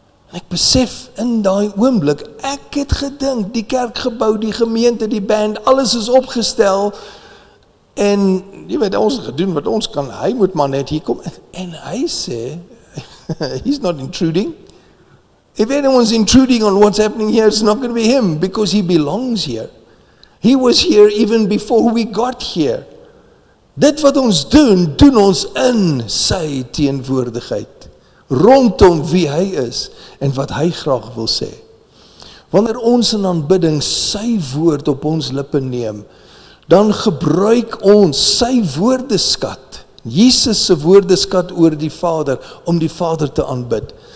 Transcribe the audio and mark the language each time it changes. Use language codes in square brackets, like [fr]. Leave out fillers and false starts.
[af] En ek besef in daai oomblik, ek het gedink, die kerkgebou, die gemeente, die band, alles is opgestel, en jy weet, ons het gedoen wat ons kan, hy moet maar net hier kom, en hy sê, [en] he's not intruding. If anyone's intruding on what's happening here, it's not going to be him, because he belongs here. He was here even before we got here. [af] Dit wat ons doen ons in sy teenwoordigheid, rondom wie hy is en wat hy graag wil sê. Wanneer ons in aanbidding sy woord op ons lippe neem, dan gebruik ons sy woordeskat, Jesus se woordeskat oor die Vader, om die Vader te aanbid.